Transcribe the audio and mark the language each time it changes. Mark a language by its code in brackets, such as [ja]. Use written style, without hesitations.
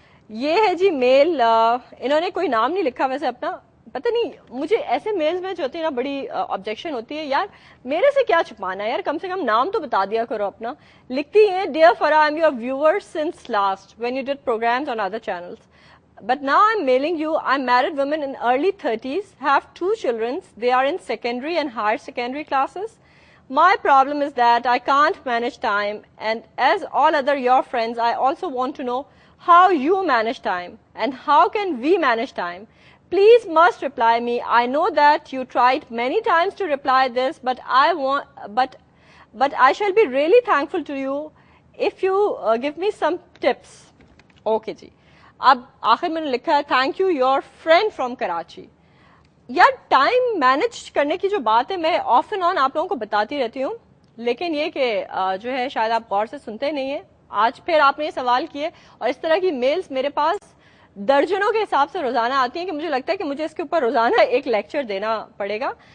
[ur] یہ ہے جی میل, انہوں نے کوئی نام نہیں لکھا ویسے اپنا, پتہ نہیں, مجھے ایسے میلز میں جو ہوتی ہے نا بڑی آبجیکشن ہوتی ہے. یار میرے سے کیا چھپانا ہے یار, کم سے کم نام تو بتا دیا کرو اپنا. لکھتی ہیں, [en] Dear Farah, I am your viewer since last when you did programmes on other channels, but now I'm mailing you. I'm married woman in early 30s, have 2 children. They are in secondary and higher secondary classes. My problem is that I can't manage time, and as all other your friends, I also want to know how you manage time and how can we manage time. Please must reply me. I know that you tried many times to reply this, but I shall be really thankful to you if you give me some tips. Okay ji. [ur] اب آخر میں نے لکھا ہے, [en] Thank you your friend from Karachi. [ur] یار time manage کرنے کی جو بات ہے میں آف اینڈ آن آپ لوگوں کو بتاتی رہتی ہوں, لیکن یہ کہ جو ہے شاید آپ غور سے سنتے نہیں ہیں. آج پھر آپ نے یہ سوال کیے, اور اس طرح کی میلز میرے پاس درجنوں کے حساب سے روزانہ آتی ہیں کہ مجھے لگتا ہے کہ مجھے اس کے اوپر روزانہ ایک لیکچر دینا پڑے گا.